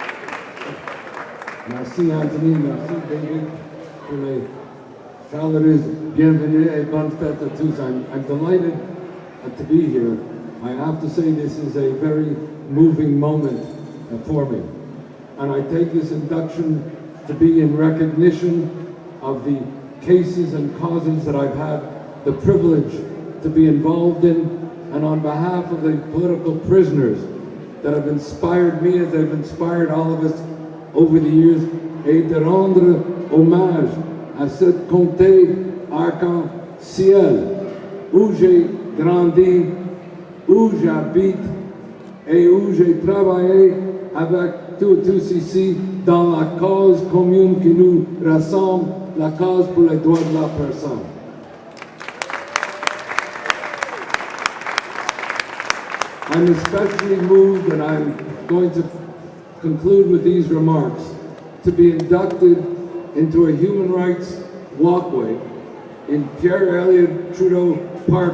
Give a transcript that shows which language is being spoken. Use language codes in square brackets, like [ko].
[fr] Merci Anthony, merci David pour les chaleureuses bienvenue et bonne fête à tous. [en] I'm delighted to be here. I have to say this is a very moving moment for me. And I take this induction to be in recognition of the cases and causes that I've had the privilege to be involved in, and on behalf of the political prisoners that have inspired me as they've inspired all of us over the years, [fr] et de rendre hommage à cette comté arc-en-ciel où j'ai grandi, où j'habite et où j'ai travaillé avec tous ici dans la cause commune qui nous rassemble, la cause pour les droits de la personne. [en] I'm especially moved, and I'm going to conclude with these remarks, to be inducted into a Human Rights Walkway in Pierre Elliott Trudeau Park.